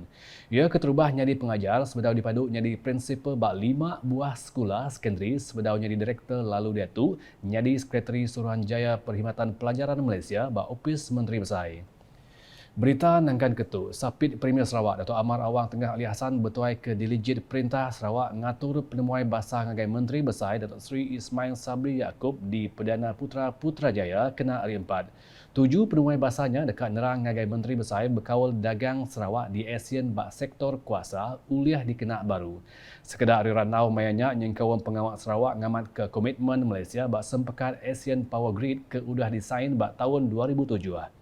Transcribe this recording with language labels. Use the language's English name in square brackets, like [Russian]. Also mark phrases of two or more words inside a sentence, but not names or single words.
[Iban] Ia keterubah jadi pengajar, sebedau dipadu jadi prinsipal bak 5 buah sekolah sekondari, sebedau jadi direktor lalu dia tu jadi sekretari Suruhanjaya Perkhidmatan Pelajaran Malaysia bak Opis Menteri Besar. Berita nangkan ketu, Sapit Premier Sarawak Dato' Amar Awang Tengah Ali Hassan bertuai ke Diligit Perintah Sarawak ngatur penemuai basah ngagai Menteri Besar Datuk Seri Ismail Sabri Yaakob di Perdana Putra Putrajaya kena hari 4. 7 penemuai basahnya dekat nerang ngagai Menteri Besar berkawal dagang Sarawak di ASEAN bak sektor kuasa uliah dikena baru. Sekedar hari ranau mayanya nyengkawang pengawal Sarawak ngamat ke komitmen Malaysia bak sempekat ASEAN Power Grid ke udah disain bak tahun 2007.